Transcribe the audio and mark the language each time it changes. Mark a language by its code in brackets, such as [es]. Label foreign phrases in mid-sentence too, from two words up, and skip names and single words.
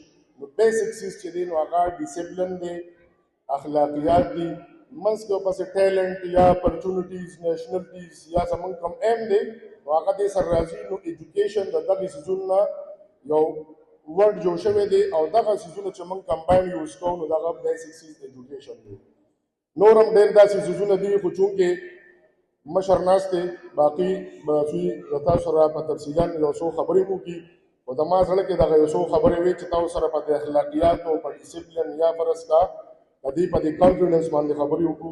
[ps] نو بیسک چیز چې دی نو هغه ډیسپلن دی، اخلاقیات دي، منځ کې ورپسې ټیلنټ یا [en] opportunities nationalities [ps] یا زمونږ کوم ایم دی نو هغه دې سره راځي. نو ایجوکیشن د دغې څیزونو نه یو ورډ جوړ شوی دی او دغه څیزونه چې موږ [en] combine use [ps] کوو نو دغه بیسک چیز ایجوکیشن دی. نور هم ډېر داسې څیزونه دي خو چونکې مشر ناست دی باقي به د تاسو سره په تفصیلا یو څو خبرې وکړي، خو زما زړه کې دغه یو څو خبرې وي چې تاسو سره په دې اخلاقیاتو په ډیسپلن یا فرض کا د دې په دې کانفیډنس باندې خبرې وکړو.